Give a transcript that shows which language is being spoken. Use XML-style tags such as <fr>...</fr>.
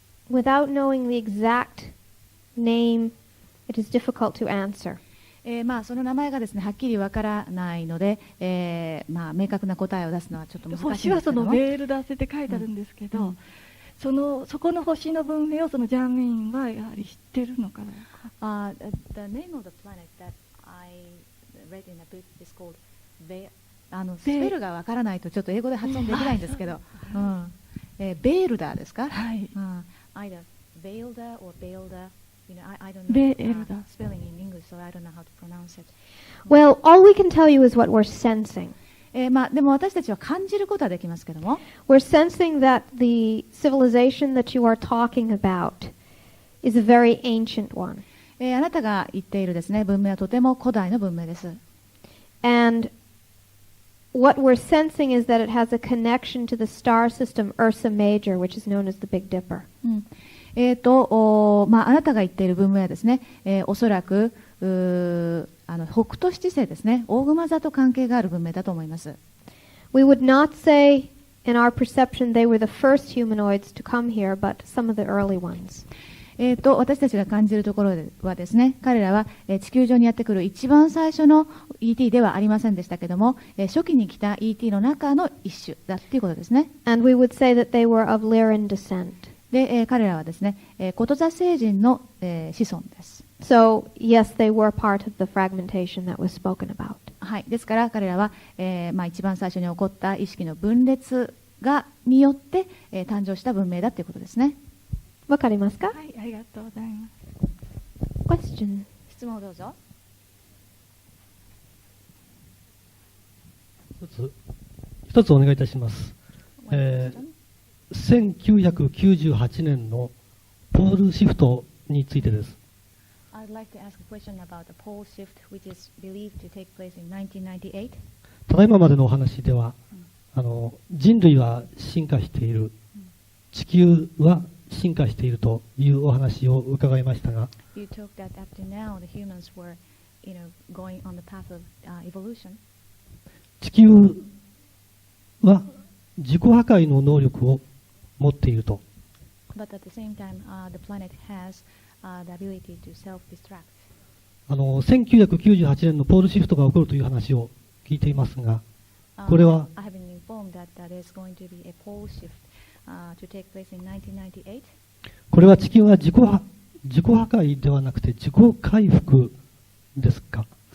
<en>Without knowing the exact name, it is difficult to answer.</en> <ja>その名前がですね、はっきりわからないので、明確な答えを出すのはちょっと難しいんですけども。星はそのベールダー星って書いてあるんですけど、そこの星の文明をそのジャーメインはやはり知ってるのかな。</ja> <en>The name of the planet that I read in a book is called</en> <ja>スペルがわからないとちょっと英語で発音できないんですけど、ベールダーですか？はい。</ja> <en>Either Beelda or Beelda, I don't know spelling in English, so I don't know how to pronounce it. Well, all we can tell you is what we're sensing.</en> <ja>でも私たちは感じることはできますけども、</ja> <en>We're sensing that the civilization that you are talking about is a very ancient one.</en> <ja>あなたが言っているですね、文明はとても古代の文明です。</ja> <en>And what we're sensing is that it has a connection to the star system Ursa Major, which is known as the Big Dipper.</en> <ja>あなたが言っている文明はですね、おそらく北斗七星ですね、大熊座と関係がある文明だと思います。</ja> <en>We would not say in our perception they were the first humanoids to come here, but some of the early ones.</en> <ja>私たちが感じるところではですね、彼らは地球上にやってくる一番最初の ET ではありませんでしたけども、初期に来た ET の中の一種だっていうことですね。</ja> <en>And we would say that they were of Lyran descent.</en> <ja>で、彼らはですね、こと座星人の、子孫です。</ja> <en>So, yes, they were part of the fragmentation that was spoken about.</en> <ja>はい、ですから彼らは、一番最初に起こった意識の分裂によって、誕生した文明だということですね。わかりますか？はい、ありがとうございます。</ja> <en>Question.</en> <ja>質問をどうぞ。一つお願いいたします。1998年のポールシフトについてです。</ja> <en>I'd like to ask a question about the pole shift which is believed to take place in 1998.</en> <ja>ただいままでのお話では、人類は進化している、地球は進化しているというお話を伺いましたが、</ja> <en>You talked that up to now the humans were, going on the path of evolution.</en> <ja>地球は自己破壊の能力を持っていると。</ja> <en>But at the same time, the planet has the ability to self-destruct.</en> <ja>1998年のポールシフトが起こるという話を聞いていますが、これは</ja> <en>I have been informed that there's going to be a pole shift to take place in 1998.</en> <ja>これは地球は自己破壊ではなくて自己回復ですか？</ja>